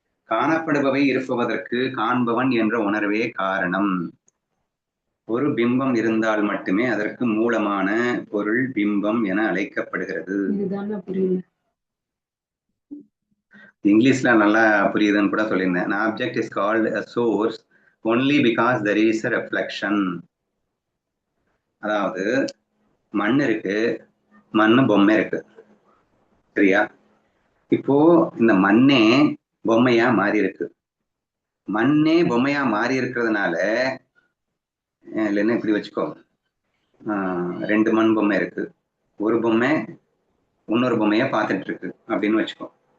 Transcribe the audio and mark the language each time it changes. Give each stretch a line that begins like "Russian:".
Tamil: காணப்படுபவை இருப்பதற்கு காண்பவன் என்ற உணர்வே காரணம். ஒரு பிம்பம் இருந்தால் மட்டுமே அதற்கு மூலமான பொருள் பிம்பம் என அழைக்கப்படுகிறது. இதுதானே புரியல. இங்கிலீஷ்ல நல்லா புரியுதுன்னு கூட சொல்லியிருந்தேன்.
English: An object is called a source only because there is a reflection.
Tamil: அதாவது மண் இருக்கு, மண்ணு பொம்மை இருக்கு, சரியா? இப்போ இந்த மண்ணே பொம்மையா மாறி இருக்கு. மண்ணே பொம்மையா மாறி இருக்கிறதுனால, இல்லைன்னா இப்படி வச்சுக்கோ, 2 மண் பொம்மை இருக்கு, ஒரு பொம்மை இன்னொரு பொம்மைய பார்த்துட்டு இருக்கு அப்படின்னு வச்சுக்கோ.